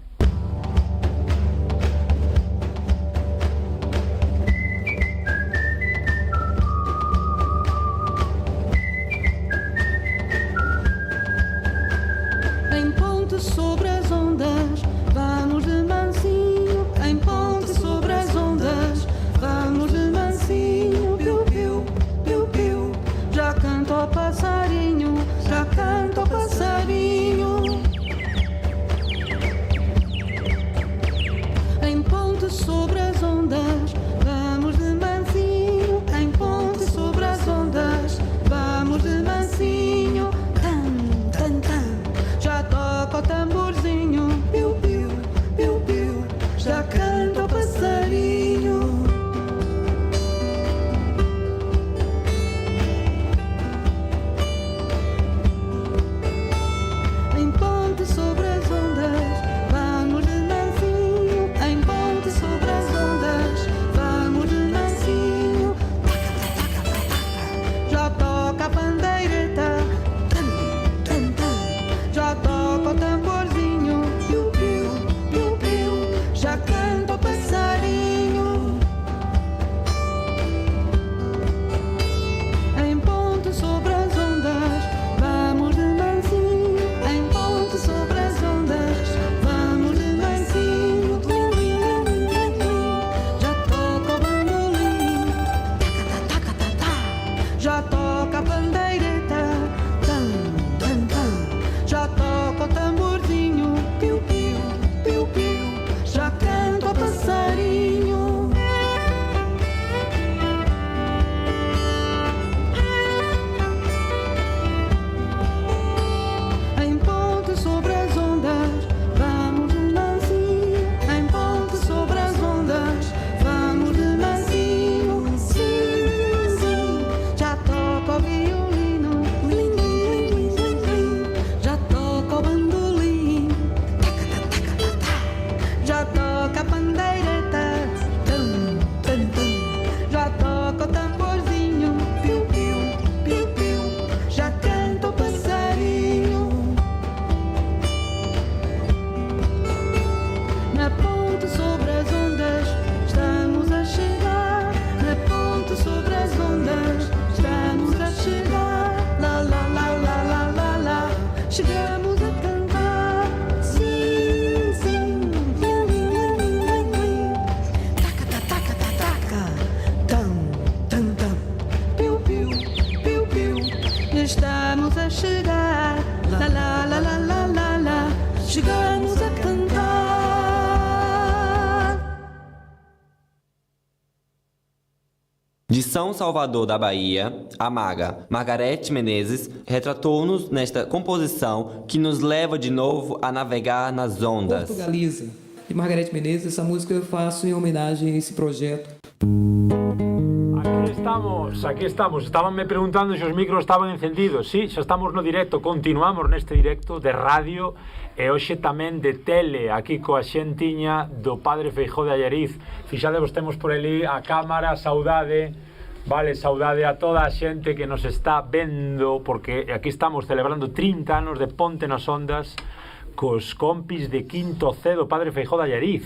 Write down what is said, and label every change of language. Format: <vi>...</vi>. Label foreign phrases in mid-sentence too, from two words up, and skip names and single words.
<pt>Sobre as ondas, vamos de mansinho, em ponte sobre as ondas, vamos de mansinho, piu, piu, piu, piu, já canta o passarinho, já canta o passarinho. Em ponte sobre as ondas, vamos de mansinho, em ponte sobre as ondas, vamos de mansinho, tan, tan, tan, já toca o tamborzinho, piu, piu, piu, piu, já canta o passarinho. Em ponte sobre as ondas, vamos de mansinho, em ponte sobre as ondas, vamos de mansinho, já toca a pandeireta, já toca o tamborzinho, piu, piu, piu, piu, já canta o passarinho. Em ponte sobre as ondas, vamos de mansinho, em ponte sobre as ondas, vamos de mansinho, tlim, tlim, tlim, tlim, tlim, já toca o bandolim, taca, taca, taca, taca, já toca a pandeireta, tam, tam, tam, já toca o tamborzinho, piu, piu, piu, piu, já canta o passarinho. Em ponte sobre as ondas, vamos de mansinho, em ponte sobre as ondas, vamos de mansinho, sim, sim, já toca o violino, lim, lim, lim, lim, lim, já toca o bandolim, taca, taca, taca, taca, já toca a pandeireta, tum, tum, tum, já toca o tamborzinho, piu, piu, piu, piu, já canta o passarinho. Na ponte sobre as ondas, estamos a chegar. Na ponte sobre as ondas, estamos a chegar. La la la la la la la, chegamos a cantar. Sim, sim, lim, lim, lim, lim, lim, taca, taca, taca, taca, tam, tam, tam, piu, piu, piu, piu, estamos a chegar. La la la la la la la, chegamos a cantar. De São Salvador da Bahia, a maga Margarete Menezes retratou-nos nesta composição que nos leva de novo a navegar nas ondas. Portugaliza, de Margarete Menezes. Essa música eu faço em homenagem a esse projeto.</pt> <gl>Aquí estamos. Estaban me preguntando se os micros estaban encendidos. Sí, xa estamos no directo, continuamos neste directo de radio e hoxe tamén de tele, aquí coa xentiña do Padre Feijóo de Allariz. Fixadevos, temos por ali a cámara, saudade, vale, saudade a toda a xente que nos está vendo, porque aquí estamos celebrando 30 anos de Ponte nas Ondas cos compis de quinto C do Padre Feijóo de Allariz.</gl>